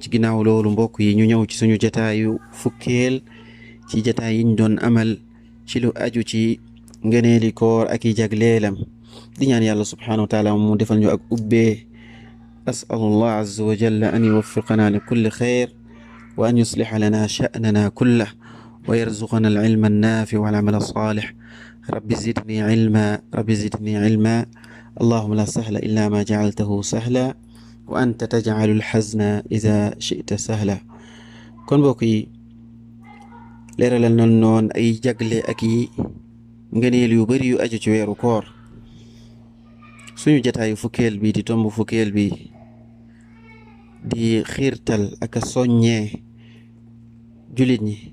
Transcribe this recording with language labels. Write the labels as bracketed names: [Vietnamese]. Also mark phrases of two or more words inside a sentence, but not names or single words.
[Wolof] ginnaaw loolu mbokk yi ñu ñëw ci suñu jataayu fukkeel ci jataay yiñ doon amal ci lu aju ci ngeneeli koor ak i jagleelam di ñaan yàlla [Arabic] سبحانه وتعالى [Wolof] mu defal ñu ak ubbee. [Arabic] أسأل الله عز وجل أن يوفقنا لكل خير وأن يصلح لنا شأننا كله ويرزقنا العلم النافع والعمل الصالح. رب زدني علما اللهم لا سهل إلا ما جعلته سهلا وأنت تجعل الحزن إذا شئت سهلا. [Wolof] kon mbokk yi leeralal noon ay jagle ak yi ngëneel yu bari yu aju ci weeru koor. suñu jataayu fukkeel bi di tomb fukkeel bi di xiirtal ak a soññee julit ñi.